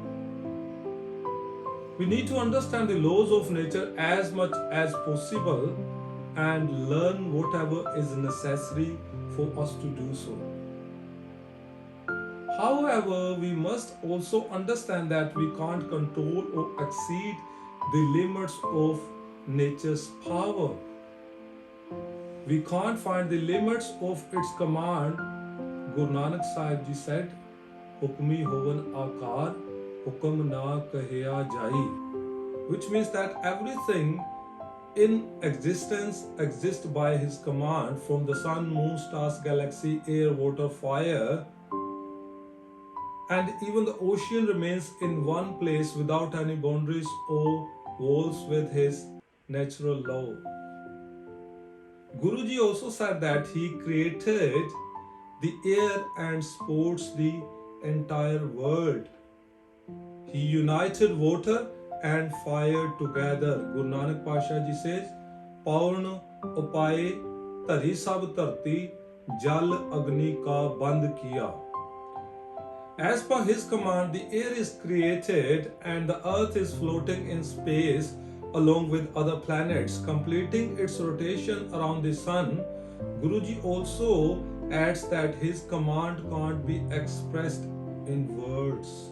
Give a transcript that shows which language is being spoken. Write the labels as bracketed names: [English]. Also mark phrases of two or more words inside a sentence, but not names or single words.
[English] We need to understand the laws of nature as much as possible and learn whatever is necessary for us to do so. However, we must also understand that we can't control or exceed the limits of nature's power. We can't find the limits of its command. Guru Nanak Sahib Ji said, [Punjabi] ਹੁਕਮੀ ਹੋਵਨਿ ਆਕਾਰ ਹੁਕਮੁ ਨ ਕਹਿਆ ਜਾਈ, [English] which means that everything in existence exists by his command, from the sun, moon, stars, galaxy, air, water, fire, and even the ocean remains in one place without any boundaries or walls with his natural law. Guruji also said that he created the air and supports the entire world. He united water and fire together. Guru Nanak Pasha Ji says, [Punjabi] ਪਉਣ ਉਪਾਏ ਤਰੀ ਸਭ ਧਰਤੀ ਜਲ ਅਗਨੀ ਕਾ ਬੰਦ ਕੀਆ. [English] As per his command, the air is created and the earth is floating in space along with other planets, completing its rotation around the sun. Guruji also adds that his command can't be expressed in words.